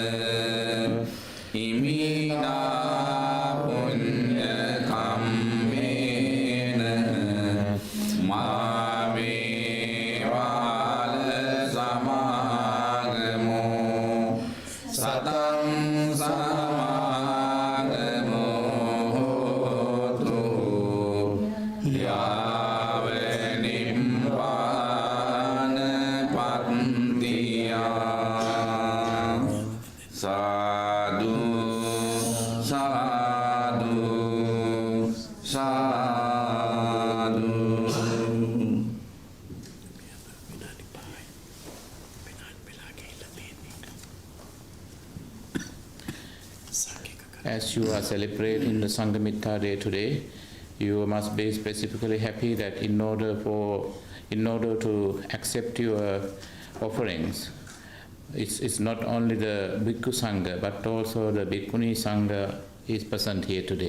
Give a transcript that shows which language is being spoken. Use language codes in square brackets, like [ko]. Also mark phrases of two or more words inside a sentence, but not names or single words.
[pi] ඉමිනා පුඤ්ඤ කම්මේන මාමේ වාල සමාගමෝ සතං සමාගමෝ හෝතු යාව නිම්පාන පත්තියා සාදු සාදු සාදු [en] As you are celebrating the Sanghamitta day today, you must be specifically happy that in order to accept your offerings, it's not only the Bhikkhu Sangha but also the Bhikkhuni Sangha is present here today.